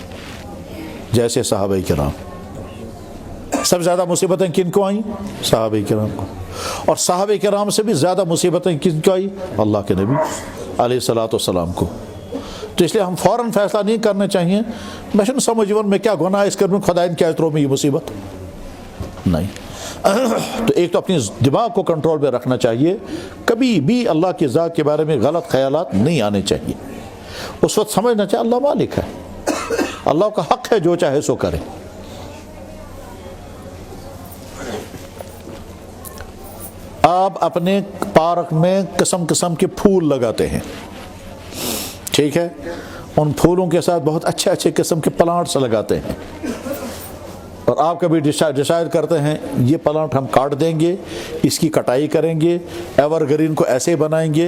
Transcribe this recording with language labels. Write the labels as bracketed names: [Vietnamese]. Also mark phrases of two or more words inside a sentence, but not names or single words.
[Urdu] جیسے صحابہ کرام, سب زیادہ مصیبتیں کن کو آئیں؟ صحابہ کرام کو. اور صحابہ کرام سے بھی زیادہ مصیبتیں کن کو آئیں؟ اللہ کے نبی علیہ الصلوۃ والسلام کو. تو اس لیے ہم فوراً فیصلہ نہیں کرنا چاہیے [Kashmiri] میں چھُنہٕ سمجھ یِوان مےٚ کیٛاہ گۄناہ آسہِ کوٚرمُت خۄدایَن کیٛازِ ترٛوو مےٚ یہِ مصیبت. [Urdu] نہیں. تو ایک تو اپنی دماغ کو کنٹرول میں رکھنا چاہیے, کبھی بھی اللہ کی ذات کے بارے میں غلط خیالات نہیں آنے چاہیے. اس وقت سمجھنا چاہیے اللہ مالک ہے, اللہ کا حق ہے جو چاہے سو کرے. آپ اپنے پارک میں قسم قسم کے پھول لگاتے ہیں, ٹھیک ہے, ان پھولوں کے ساتھ بہت اچھے اچھے قسم کے پلانٹس لگاتے ہیں, اور آپ کبھی ڈیسائیڈ کرتے ہیں یہ پلانٹ ہم کاٹ دیں گے, اس کی کٹائی کریں گے, [English] ever green [Urdu] کو ایسے بنائیں گے.